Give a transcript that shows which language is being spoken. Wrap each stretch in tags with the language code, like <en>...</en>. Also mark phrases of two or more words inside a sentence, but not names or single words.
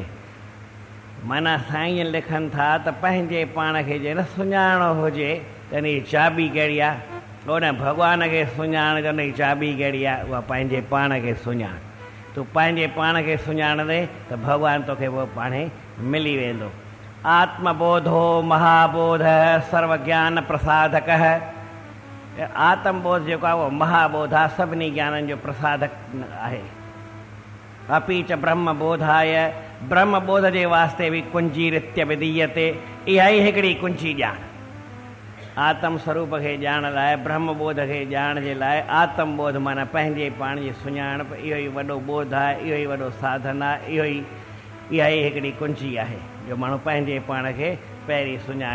<sd>माना साईं लिखनि था त पंहिंजे पाण खे जे न सुञाणो हुजे त इन जी चाबी कहिड़ी आहे? उन भॻवान खे सुञाण जो, उन जी चाबी कहिड़ी आहे? उहा पंहिंजे पाण खे सुञाण। तूं पंहिंजे पाण खे सुञाणंदे त भॻवानु तोखे पोइ पाण ई मिली वेंदो।</sd> <sa>आत्मबोधो महाबोध सर्व ज्ञान प्रसादक।</sa> <sd>आत्मबोध जेको आहे उहो महाबोध आहे, सभिनी ज्ञाननि जो प्रसादक आहे।</sd> <sa>अपी च ब्रह्मबोधाय,</sa> <sd>ब्रह्मबोध जे वास्ते बि</sd> <sa>कुंजी रित्य विधीयते।</sa> <sd>इहा ई हिकिड़ी कुंजी ॼाण, आत्म स्वरूप खे ॼाण लाइ, ब्रह्मबोध खे ॼाण जे लाइ आत्मबोध माना पंहिंजे पाण जी सुञाणप, इहो ई वॾो बोध आहे, इहो ई वॾो साधन आहे, इहा ई हिकिड़ी कुंजी आहे जो माण्हू पंहिंजे पाण खे पहिरीं सुञाणे।</sd>